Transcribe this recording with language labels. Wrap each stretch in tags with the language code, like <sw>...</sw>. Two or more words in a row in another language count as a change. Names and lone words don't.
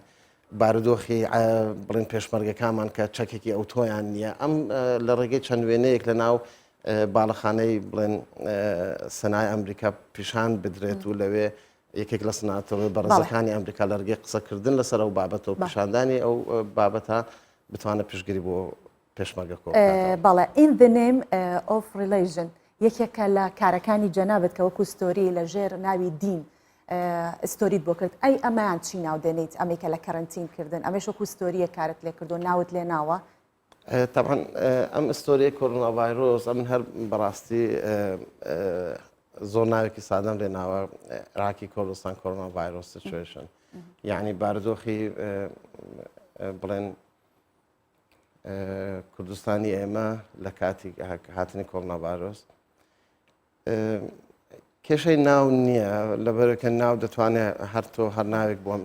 <ckb>بارودۆخی بڵێن پێشمەرگەکانمان کە چەکێکی ئەوتۆیان نییە ئەم لە ڕێگەی چەند وێنەیەک لە ناو باڵەخانەی بڵێن سەنای ئەمریکا پیشان بدرێت و لەوێ یەکێک لە سناتەوە بەڕێزەکانی ئەمریکا لە ڕێگەی قسەکردن لەسەر ئەو بابەتەوە پیشاندانی ئەو بابەتە بتوانە پشتگیری بۆ پێشمەرگە کۆ بەڵێ</ckb> <en>in the name of religion</en> <ckb>یەکێکە لە کارەکانی جەنابەت کە وەکو ستۆری لە ژێر ناوی دین ستۆریت بۆ کرد ئەی ئەمایان چی ناو دێنیت ئەمریکا لە کەرنتینکردن ئەمەش وەکو ستۆریە کارت لێ کردو ناوت لێ ناوە طبعا ئەم ستۆریە کۆڕۆنا ڤایرۆس ئەمن هەر بەڕاستی زۆر ناوێکی سادەم لێ ناوە عراقی کوردستان کۆڕۆنا ڤایرۆس سیچوێشن یعنی بارودۆخی بڵێن کوردستانی ئێمە لە کاتی هاتنی کۆڕۆنا ڤایرۆس کێشەی ناو نییە لەبەرەکە ناو دەتوانێت هەرتۆ هەر ناوێک بۆ</ckb>